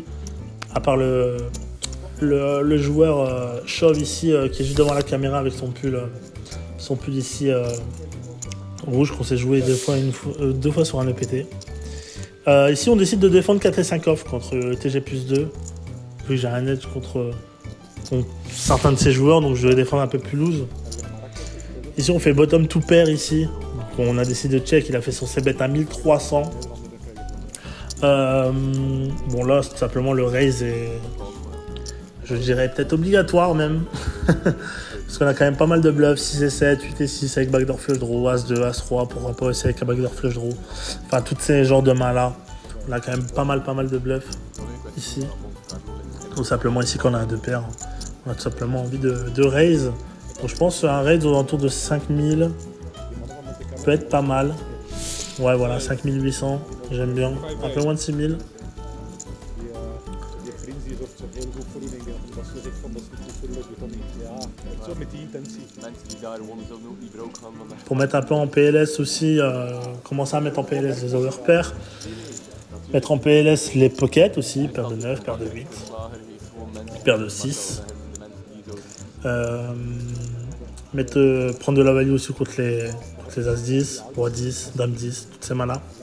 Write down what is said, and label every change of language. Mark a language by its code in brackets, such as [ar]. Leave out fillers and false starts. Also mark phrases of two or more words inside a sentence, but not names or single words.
[fr] À part le joueur chauve ici qui est juste devant la caméra avec son pull ici rouge qu'on s'est joué deux fois sur un EPT. Ici on décide de défendre 4 et 5 off contre le TG plus 2. Vu que j'ai un edge contre certains de ces joueurs, donc je vais défendre un peu plus loose. Ici on fait [en] bottom to pair [fr] ici. Donc on a décidé de check, il a fait son c-bet à 1300. Bon là tout simplement le raise est, je dirais peut-être obligatoire même. Parce qu'on a quand même pas mal de bluffs, 6 et 7, 8 et 6 avec [en] backdoor flush draw, [fr] As 2, As 3, pourquoi pas aussi avec un [en] backdoor flush draw. [fr] Enfin tous ces genres de mains là, on a quand même pas mal de bluffs ici. Tout simplement ici qu'on a un 2 paires, On a tout simplement envie de raise. Donc je pense un raise aux alentours de 5000 peut être pas mal. Ouais, voilà, 5800, j'aime bien. Un peu moins de 6000. [nl] Die prins die zorgt zo heel goed voor u, denk ik. Dat ze zegt van dat is niet goed voor u, dat doet dat niet. Ja, echt zo met die intentie. Mensen die daar wonen zullen ook niet broke gaan vandaag. [fr] Pour mettre un peu en PLS aussi, commencer à mettre en PLS les overpairs. Mettre en PLS les pockets aussi, paire de 9, paire de 8, paire de 6. Prendre de la value aussi contre les As-10, Roi 10, Dame 10, toutes ces manas.